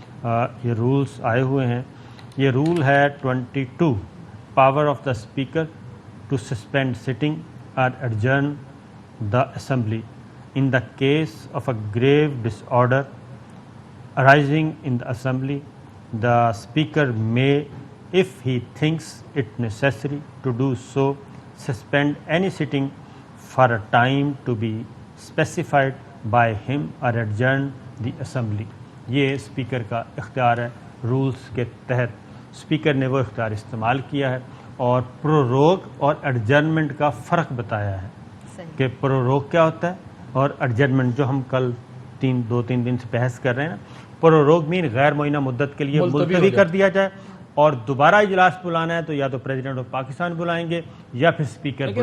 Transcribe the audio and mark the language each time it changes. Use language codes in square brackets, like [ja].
[ur] یہ رولز آئے ہوئے ہیں. یہ رول ہے 22، [en] Power of the speaker to suspend sitting اور adjourn the assembly in the case of a grave disorder arising in the assembly. The speaker may, if he thinks it necessary to do so, suspend any sitting for a time to be specified by him or adjourn the assembly. [ur] یہ speaker کا اختیار ہے. Rules کے تحت speaker نے وہ اختیار استعمال کیا ہے اور پروروگ اور ایڈجرنمنٹ کا فرق بتایا ہے کہ پروروگ کیا ہوتا ہے اور ایڈجرنمنٹ جو ہم کل 2-3 دن سے بحث کر رہے ہیں. پروروگ مین غیر معینہ مدت کے لیے ملتوی کر دیا جائے اور دوبارہ اجلاس بلانا ہے تو یا تو پریزیڈنٹ آف پاکستان بلائیں گے یا پھر اسپیکر بلائیں گے.